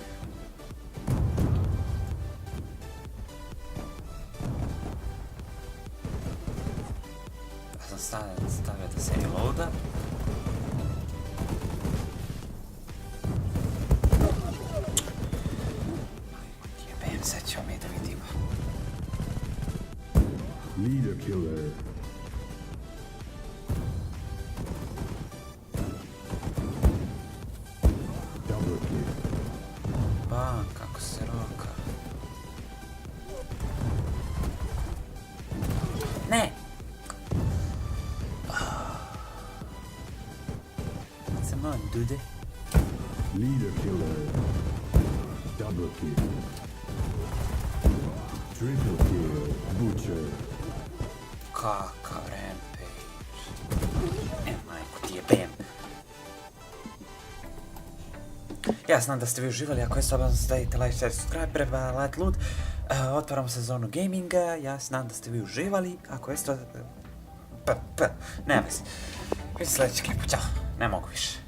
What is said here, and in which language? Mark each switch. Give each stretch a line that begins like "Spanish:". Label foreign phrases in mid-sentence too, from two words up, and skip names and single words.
Bosnian: Ja sam stavio da se reloada. Jebem, sad ćemo mi da vidimo.
English: Leader killer. Double kill.
Bosnian: Bam, kako se roka. Ne!
English: Come on, dude. Leader killer. Double kill. Triple kill. Butcher.
Bosnian: Kakav rampage. Majku ti jebem. Ja znam da ste vi uživali, ako je slobodno stavite
English: like, share, subscribe,
Bosnian: prema Light Loot. Otvaramo sezonu gaminga, ja znam da ste vi uživali, ako je to... nema veze. Vidite sljedeći klip, ćao, ne mogu više.